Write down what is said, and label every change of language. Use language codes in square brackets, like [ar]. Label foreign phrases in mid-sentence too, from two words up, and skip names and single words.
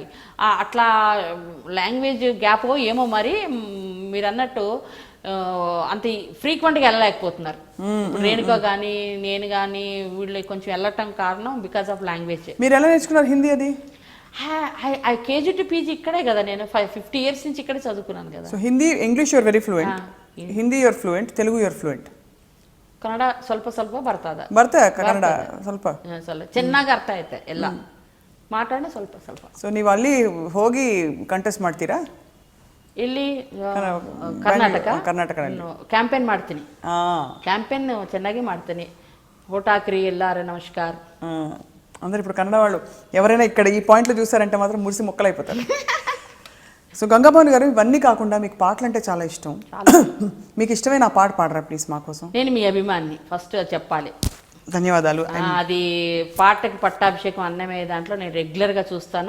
[te] అట్లా [en] language gap [te] ఏమో మరి మీరు అన్నట్టు అంత ఫ్రీక్వెంట్గా వెళ్ళలేకపోతున్నారు. రేణుక కానీ నేను కానీ వీళ్ళు కొంచెం వెళ్ళటం కారణం [en] because of language. [te] మీరు ఎలా నేర్చుకున్నారు హిందీ? అది కేజీ టు పీజీ ఇక్కడే కదా. నేను 50 years నుంచి ఇక్కడే చదువుకున్నాను కదా. [en] So Hindi, English you are very fluent. Hindi you're fluent, Telugu you're fluent. [kn] ಕನ್ನಡ ಸ್ವಲ್ಪ ಸ್ವಲ್ಪ ಬರ್ತದ. ಕನ್ನಡ ಸ್ವಲ್ಪ ಚೆನ್ನಾಗಿ ಅರ್ಥ ಆಯ್ತೆ ಎಲ್ಲ ಮಾತಾಡೋಣ ಸ್ವಲ್ಪ ಸ್ವಲ್ಪ. ಸೊ ನೀವು ಅಲ್ಲಿ ಹೋಗಿ ಕಂಟೆಸ್ಟ್ ಮಾಡ್ತೀರಾ? ಇಲ್ಲಿ ಕರ್ನಾಟಕದಲ್ಲಿ ಕ್ಯಾಂಪೇನ್ ಮಾಡ್ತೀನಿ. ಕ್ಯಾಂಪೇನ್ ಚೆನ್ನಾಗಿ ಮಾಡ್ತೀನಿ. ఓట్ ಹಾಕ್ರಿ ಎಲ್ಲಾರ నమస్కార్. [te] అందరు ఇప్పుడు కన్నడ వాళ్ళు ఎవరైనా ఇక్కడ ఈ పాయింట్లు చూసారంటే మాత్రం మురిసి మొక్కలైపోతారు. సో గంగాభవాని గారు, ఇవన్నీ కాకుండా మీకు పాటలు అంటే చాలా ఇష్టం. మీకు ఇష్టమైన ఆ పాట పాడరా ప్లీజ్ మా కోసం? నేను మీ అభిమాని ఫస్ట్ చెప్పాలి. ధన్యవాదాలు. అది పాటకి పట్టాభిషేకం అన్నమే దాంట్లో నేను రెగ్యులర్గా చూస్తాను.